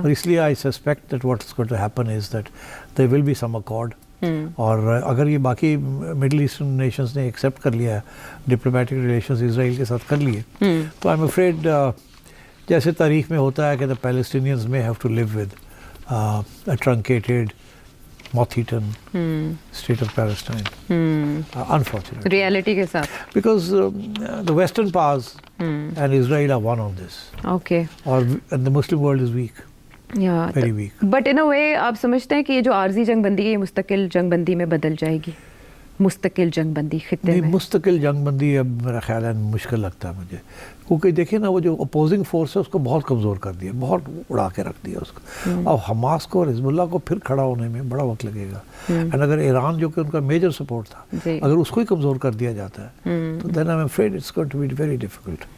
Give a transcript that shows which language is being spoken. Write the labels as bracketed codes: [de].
[en] और इसलिए I suspect that what is going to happen is that there will be some accord, [hi] और अगर ये बाकी मिडिल ईस्टर्न नेशंस ने एक्सेप्ट कर लिया है, डिप्लोमेटिक रिलेशंस इजराइल के साथ कर लिए, [en] तो I am afraid [hi] जैसे तारीख में होता है कि [en] The Palestinians may have to live with a truncated moth-eaten state of Palestine, unfortunately. [hi] Reality के साथ. [en] Because the Western powers and Israel are one on this. Okay. And the Muslim world is weak. Yeah. Very weak. But in a way, [hi] आप समझते हैं कि ये जो आर्जी जंगबंदी है ये मुस्तकिल जंगबंदी में बदल जाएगी? मुस्तकिल जंगबंदी खित्ते में? मुस्तकिल जंगबंदी अब मेरा ख्याल है मुश्किल लगता है मुझे, क्योंकि देखिए ना, वो जो अपोजिंग फोर्स है उसको बहुत कमज़ोर कर दिया, बहुत उड़ा के रख दिया उसको। अब हमास को और हिजबुल्लाह को फिर खड़ा होने में बड़ा वक्त लगेगा। एंड अगर ईरान, जो कि उनका मेजर सपोर्ट था, अगर उसको ही कमज़ोर कर दिया जाता है तो [en] Then I am afraid it's going to be very difficult.